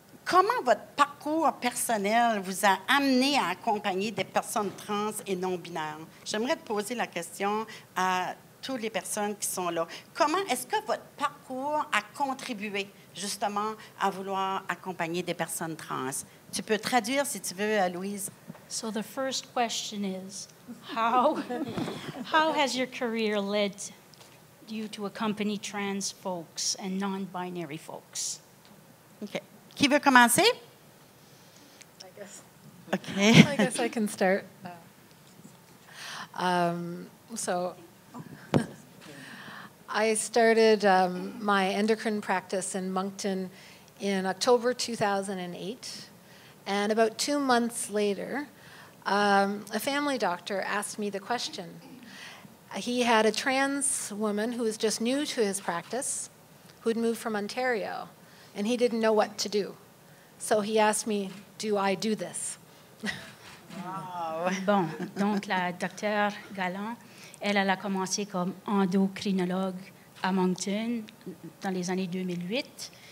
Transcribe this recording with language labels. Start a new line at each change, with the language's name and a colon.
French: comment votre parcours personnel vous a amené à accompagner des personnes trans et non-binaires? J'aimerais te poser la question à toutes les personnes qui sont là. Comment est-ce que votre parcours a contribué justement à vouloir accompagner des personnes trans? Tu peux traduire si tu veux, Louise.
English: So the first question is, how has your career led you to accompany trans folks and non-binary folks?
French: OK. Qui veut commencer?
English: I guess. OK. I guess I can start. So I started my endocrine practice in Moncton in October 2008. And about 2 months later, a family doctor asked me the question. He had a trans woman who was just new to his practice, who'd moved from Ontario, and he didn't know what to do. So he asked me, do I do this? Wow.
French: Bon, donc la docteure Galland, elle a commencé comme endocrinologue à Moncton dans les années 2008.